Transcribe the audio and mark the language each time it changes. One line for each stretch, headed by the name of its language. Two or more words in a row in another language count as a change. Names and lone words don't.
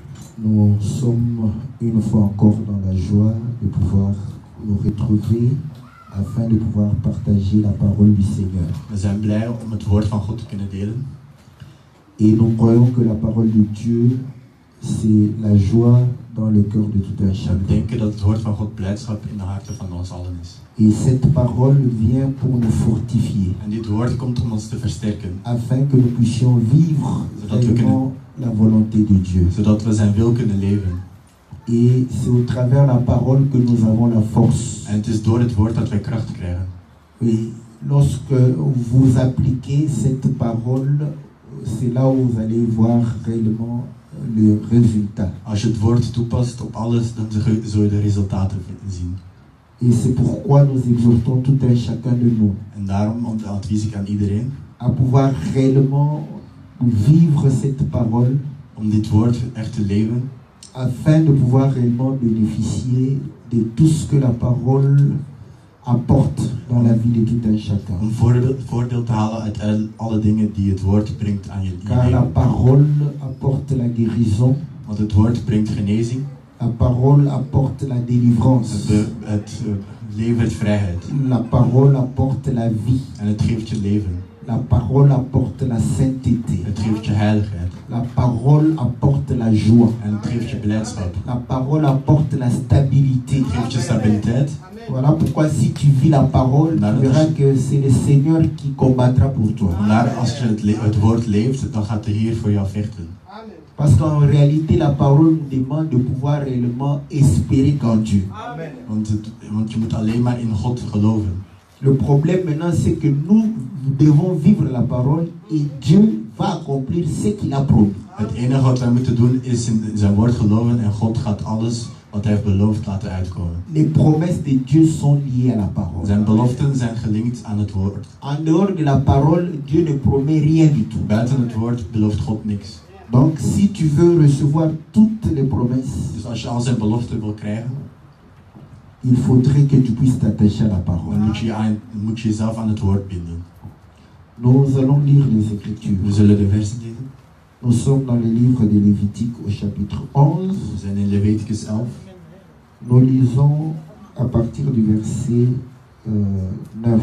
French: Nous sommes une fois encore dans la joie de pouvoir nous retrouver afin de pouvoir partager la parole du Seigneur.
Dutch: We zijn blij om het woord van God te kunnen delen.
French: Et nous croyons que la parole de Dieu, c'est la joie dans le cœur de tout un
Dutch: We
French: chacun.
Dutch: denken dat het woord van God blijdschap in de harten van ons allen is.
French: Et cette parole vient pour nous fortifier,
Dutch: En dit woord komt om ons te versterken,
French: afin que nous puissions vivre réellement la volonté de Dieu.
Dutch: zodat we zijn wil kunnen leven.
French: Et c'est au travers de la parole que nous avons la force.
Dutch: En het is door het woord dat wij kracht krijgen.
French: Et lorsque vous appliquez cette parole, c'est là où vous allez voir réellement le résultat.
Dutch: Als je het woord toepast op alles, dan zul je de resultaten zien.
French: Et c'est pourquoi nous exhortons tout un chacun de nous
Dutch: En daarom advies ik aan iedereen
French: à pouvoir réellement vivre cette parole,
Dutch: om dit woord echt te leven,
French: afin de pouvoir réellement bénéficier de tout ce que la parole apporte dans la vie de tout un chacun.
Dutch: om voordeel te halen uit alle dingen die het woord brengt aan je
French: Car la
Dutch: leven.
French: parole apporte la guérison,
Dutch: Want het woord brengt genezing,
French: la parole apporte la délivrance,
Dutch: het levert vrijheid
French: la parole apporte la vie,
Dutch: en het geeft je leven.
French: la parole apporte la sainteté,
Dutch: Het geeft je heiligheid
French: la parole apporte la joie,
Dutch: en het geeft je blijdschap.
French: la parole apporte la stabilité.
Dutch: Het geeft je stabiliteit.
French: Voilà pourquoi si tu vis la parole, tu verras que c'est le Seigneur qui combattra pour toi.
Dutch: Vandaar als je het woord leeft, dan gaat de Heer voor jou vechten.
French: Parce qu'en réalité, la parole nous demande de pouvoir réellement espérer qu'en Dieu.
Dutch: Want je moet alleen maar in God geloven.
French: Le problème maintenant, c'est que nous devons vivre la parole et Dieu va accomplir ce qu'il a promis.
Dutch: Het enige wat wij moeten doen is in zijn woord geloven en God gaat alles wat hij heeft beloofd laten uitkomen.
French: Les promesses de Dieu sont liées à la parole.
Dutch: Zijn beloften zijn gelinkt aan het woord.
French: En dehors de la parole, Dieu ne promet rien du tout.
Dutch: Buiten het woord belooft God niks.
French: Donc si tu veux recevoir toutes les promesses,
Dutch: Dus als je al zijn beloften wil krijgen,
French: il faudrait que tu puisses t'attacher à la parole.
Dutch: dan moet je jezelf aan het woord binden.
French: Nous allons lire les Écritures.
Dutch: We zullen de versen lezen.
French: Nous sommes dans le livre de Lévitique au chapitre 11.
Dutch: We zijn in Leviticus 11.
French: Nous lisons à partir du verset 9.